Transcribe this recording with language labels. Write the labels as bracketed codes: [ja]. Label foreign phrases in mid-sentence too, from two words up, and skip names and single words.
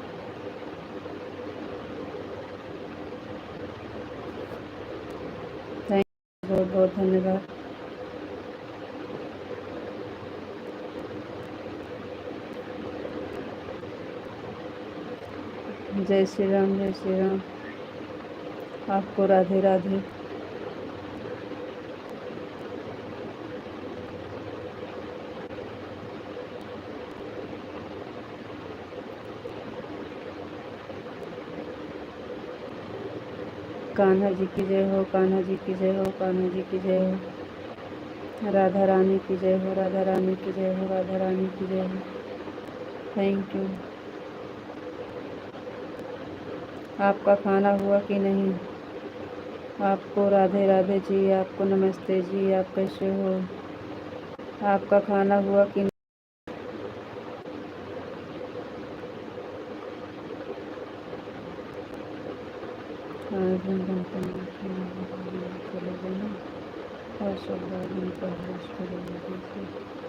[en] thank you, [hi] बहुत बहुत धन्यवाद। जय श्री राम, जय श्री राम। आपको राधे राधे। कान्हा जी की जय हो, कान्हा जी की जय हो, कान्हा जी की जय हो। राधा रानी की जय हो, राधा रानी की जय हो, राधा रानी की जय हो। [en] thank you. [hi] आपका खाना हुआ कि नहीं? आपको राधे राधे जी। आपको नमस्ते जी। आप कैसे हो? आपका खाना हुआ कि नहीं? आज हम चले गए ना, और सब बात उनका होश करेंगे।